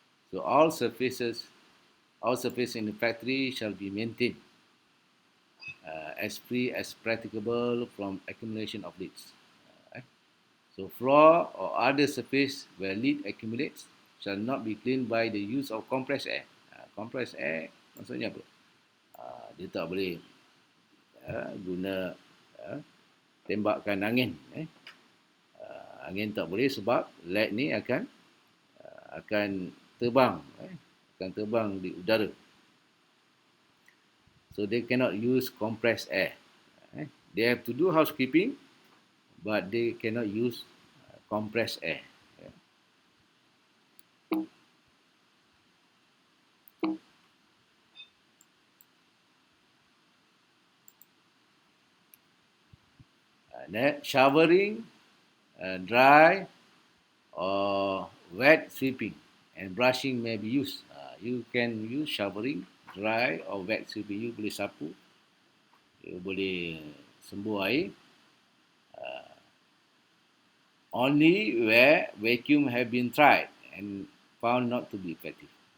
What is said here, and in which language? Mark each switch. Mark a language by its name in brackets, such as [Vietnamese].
[English] So all surfaces in the factory shall be maintained as free as practicable from accumulation of leads. So floor or other surface where lead accumulates shall not be cleaned by the use of compressed air. [Malay] Compressed air maksudnya apa? Dia tak boleh guna tembakkan angin. Angin tak boleh sebab lead ni akan terbang, akan terbang di udara. [English] So they cannot use compressed air. They have to do housekeeping, but they cannot use compressed air. Showering, dry or wet sweeping and brushing may be used. You can use showering, dry or wet sweeping. [Malay] You boleh sapu, you boleh sembuh air. [English] Only where vacuum have been tried and found not to be effective.